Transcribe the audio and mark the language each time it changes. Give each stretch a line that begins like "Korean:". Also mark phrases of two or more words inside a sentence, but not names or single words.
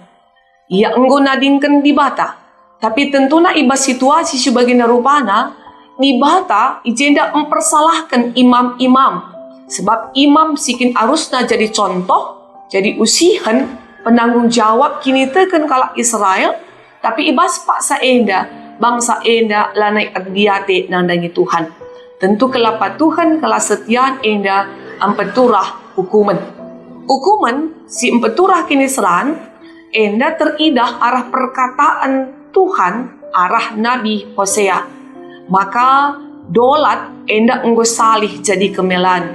Batak Karo: Ia enggo nadingken dibata. Tapi tentuna ibas situasi sebagai narupana dibata ijenda mempersalahkan imam-imam. Sebab imam sikin arusna jadi contoh, jadi usihan
Indonesian: penanggung jawab
Batak Karo: kini teken kalak Israel, tapi ibas paksa enda, bangsa enda lanai erdiate nandangi Tuhan. Tentu kelapa Tuhan kelas setiaan enda ampeturah hukuman. Ukuman si empeturah kini seran, enda teridah arah perkataan Tuhan, arah Nabi Hosea. Maka dolat enda enggo salih jadi kemelan.